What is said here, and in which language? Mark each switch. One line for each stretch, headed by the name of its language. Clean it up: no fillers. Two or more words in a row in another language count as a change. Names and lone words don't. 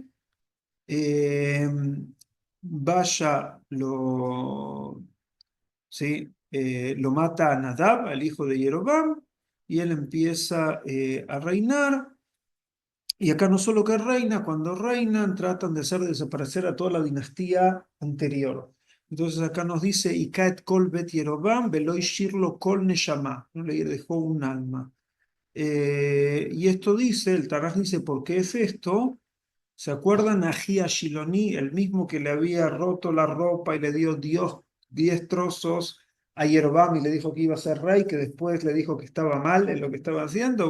Spanish: Eh, Vaya ¿sí? Lo mata a Nadab, al hijo de Jeroboam, y él empieza a reinar. Y acá no solo que reina, cuando reinan tratan de hacer desaparecer a toda la dinastía anterior. Entonces acá nos dice,
Hebrew: ויך את כל בית ירבעם, ולא השאיר כל נשמה,
Spanish: no le dejó un alma. Y esto dice, el Tanaj dice, ¿por qué es esto? ¿Se acuerdan a Gia Shiloni, el mismo que le había roto la ropa y le dio 10 trozos a Yerobam y le dijo que iba a ser rey, que después le dijo que estaba mal en lo que estaba haciendo?